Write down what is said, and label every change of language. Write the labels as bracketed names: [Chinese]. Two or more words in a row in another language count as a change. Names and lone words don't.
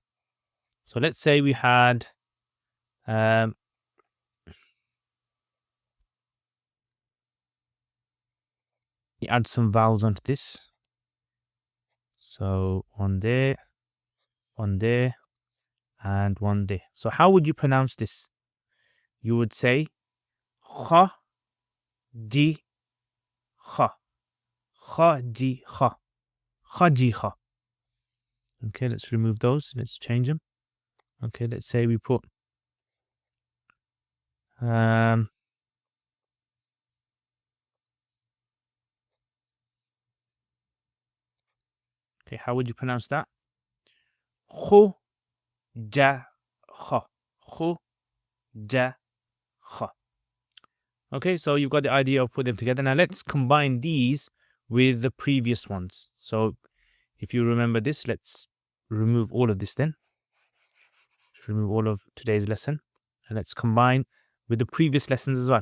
[English] So let's say we had you add some vowels onto this. So one there, and one there. So how would you pronounce this? [Arabic] You would say kha, ji, kha, kha, ji, kha, kha, ji, kha. [English] Okay, let's remove those. Let's change them. Okay, let's say we put okay, how would you pronounce that? [Arabic] Khu, ja, kha. Khu, ja, kha. [English] Okay, so you've got the idea of putting them together. Now let's combine these with the previous ones. So if you remember this, let's remove all of this then. Let's remove all of today's lesson. And let's combine with the previous lessons as well.